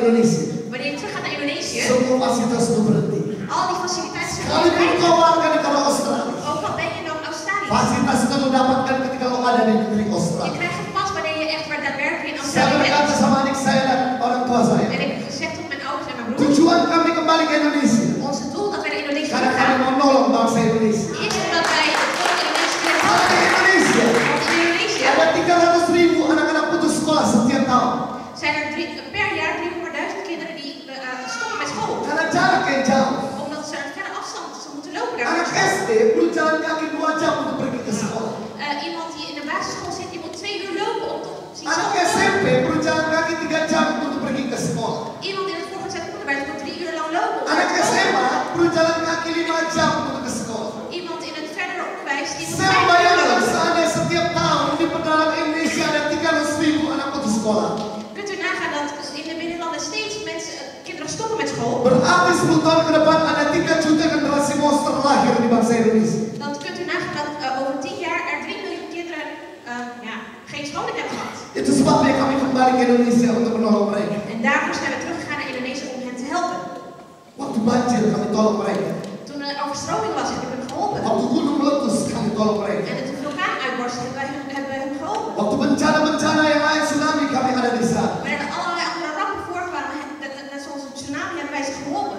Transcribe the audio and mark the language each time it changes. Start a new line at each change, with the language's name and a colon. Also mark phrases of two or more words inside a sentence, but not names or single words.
Indonesian: Indonesia,
Dutch: Wanneer je terug gaat naar Indonesië,
Indonesian: semua fasilitas itu berhenti.
Dutch: al die faciliteiten zijn
Indonesian: Sekalipun
Dutch: gewoon
Indonesian: kau warga negara Australia,
Dutch: ook al ben je dan Australië.
Indonesian: fasilitas itu kau dapatkan ketika kau ada di negeri
Dutch: Je
Indonesian: Australia.
Dutch: krijgt het pas wanneer je echt waar daadwerkelijk in
Indonesian: Saya
Dutch: Australië
Indonesian: berkata
Dutch: bent.
Indonesian: sama adik saya dan orang tua saya,
Dutch: En ik heb gezegd tot mijn ouders en mijn broers,
Indonesian: tujuan kami kembali ke Indonesia
Dutch: onze doel dat wij naar Indonesië
Indonesian: karena kami
Dutch: gaan,
Indonesian: mau nolong bangsa Indonesia.
Dutch: is omdat wij het volk Indonesië willen
Indonesian: Kalau di
Dutch: helpen.
Indonesian: Indonesia
Dutch: Want in Indonesië
Indonesian: ada 300.000 anak-anak putus sekolah setiap tahun
Dutch: zijn er per jaar 300.000 kinderen die stoppen met school.
Indonesian: karena jarak yang jauh.
Dutch: Omdat ze een verre afstand, ze moeten lopen daar.
Indonesian: Anak SD perlu jalan kaki 2 jam untuk pergi ke sekolah.
Dutch: Iemand die in de basisschool zit, die moet 2 uur lopen om tot zien
Indonesian: Anak
Dutch: school.
Indonesian: SMP perlu jalan kaki 3 jam untuk pergi ke sekolah.
Dutch: Iemand in het voorgezet onderwijs moet 3 uur lang lopen. om
Indonesian: Anak
Dutch: naar school.
Indonesian: SMA perlu jalan kaki 5 jam untuk ke sekolah.
Dutch: Iemand in het verder onderwijs die moet
Indonesian: Saya
Dutch: 5 uur
Indonesian: bayangkan
Dutch: lopen.
Indonesian: seandainya setiap tahun di pedalaman Indonesia ada 300.000 anak putus sekolah.
Dutch: Kunt u nagaan dat in de binnenlanden steeds mensen, kinderen stoppen met school?
Indonesian: Berarti 10 tahun ke depan ada 3 juta generasi monster lahir di bangsa Indonesia.
Dutch: Dan kunt u nagaan dat over 10 jaar er 3 miljoen kinderen geen scholing hebben gehad.
Indonesian: Itu sebabnya kami kembali ke Indonesia untuk menolong mereka.
Dutch: En daarvoor zijn we teruggegaan naar Indonesië om hen te helpen.
Indonesian: Waktu banjir kami tolong mereka.
Dutch: Toen er overstroming was, heb ik hem geholpen.
Indonesian: Waktu gunung meletus kami tolong mereka.
Dutch: En de vulkaan uitbarst, hebben we hem geholpen.
Indonesian: Waktu bencana-bencana yang lain tsunami kami ada di sana.
Dutch: Wanneer er allerlei andere rampen voorkwamen, net zoals een tsunami, hebben wij ze geholpen.